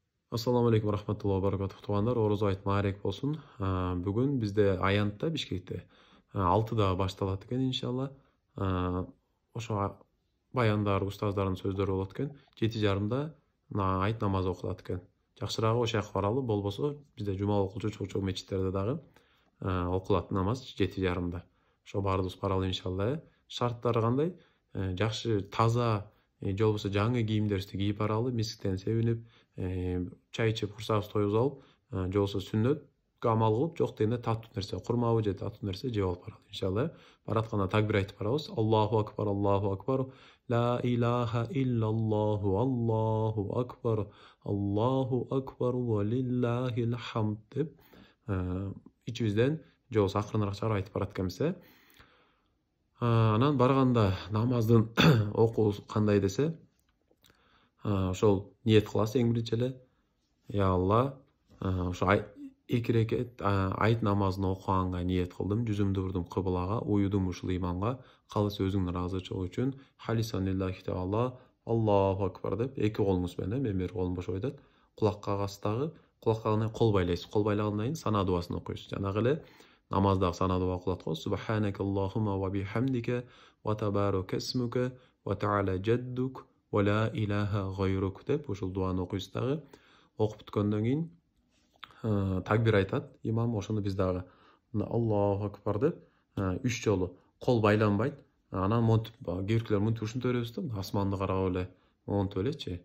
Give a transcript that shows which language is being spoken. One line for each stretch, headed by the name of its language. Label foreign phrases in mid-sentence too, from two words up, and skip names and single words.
Arabic: السلام عليكم رحمة الله بركاته
Kyrgyz: туугандар, орозо айт маарек болсун. Бүгүн бизде аянтта Бишкекте 6-да башталат экен иншалла. Ошо баяндар, устаздардын сөздөрү болот экен. 7:30да айт намазы окулат экен. Жакшыраагы ошол жака баралы, болбосо бизде жума окулчу чоң мечиттерде дагы окулат намаз 7:30да. Ошо баарыбыз баралы иншалла. Шарттары кандай? Жакшы таза же болбосо жаңы кийимдерибизди кийип баралы, мисиктен себинип, чай ичип курсагыбызды тоюгузуп алып, же болбосо сүннөткө амал кылып, жок дегенде таттуу нерсе, курмабы же таттуу нерсе жеп алып баралы иншалла. Баратканда такбир айтып барабыз.
Arabic: الله أكبر الله أكبر لا إله إلا الله الله أكبر الله أكبر ولله الحمد
Kyrgyz: деп ичибизден же болбосо акырыныраак чыгарып айтып барат экенбиз. Анан барганда намаздын окуусу кандай десе, ошол ниет кыласыз эң биринчи эле. Я Алла, ошо 2 рекет айт намазын окуганга ниет кылдым, жүзүмдү бурдум кыблага, уюдум ушул иманга, калысы өзүңдүн ыраазычылык үчүн.
Arabic: خالصا لله تعالى الله أكبر
Kyrgyz: деп 2 колуңуз менен, мен бир колум бошоп айтат, кулакка кагасыздагы, кулакка кол байлайсыз. Кол байлагандан кийин сана дубасын окуйсуз. Жанагы эле намаздагы сана дуба окулат го.
Arabic: سبحانك اللهم وبحمدك وتبارك اسمك وتعالى جدك ولا إله غيرك
Kyrgyz: деп ушул дубаны окуйсуз дагы. Окуп бүткөндөн кийин такбир айтат имам, ошону биз дагы
Arabic: الله أكبر
Kyrgyz: деп 3 жолу кол байланбайт. Анан монтип кээ биркилер монтип ушинтип беребиз да, асманды карап эле монтип элечи.